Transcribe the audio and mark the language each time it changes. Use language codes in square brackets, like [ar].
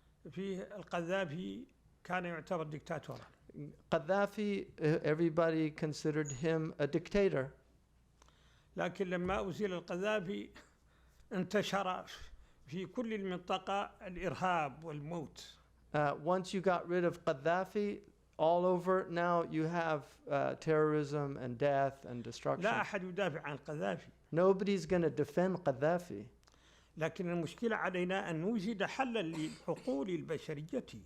[ar] في القذافي كان يعتبر دكتاتورا. [en] Gaddafi, everybody considered him a dictator. [ar] لكن لما أزيل القذافي انتشر في كل المنطقة الإرهاب والموت. [en] Once you got rid of Gaddafi, all over now you have terrorism and death and destruction. [ar] لا أحد يدافع عن القذافي. [en] Nobody's going to defend Gaddafi. [ar] لكن المشكلة علينا أن نوجد حلا للعقول البشرية.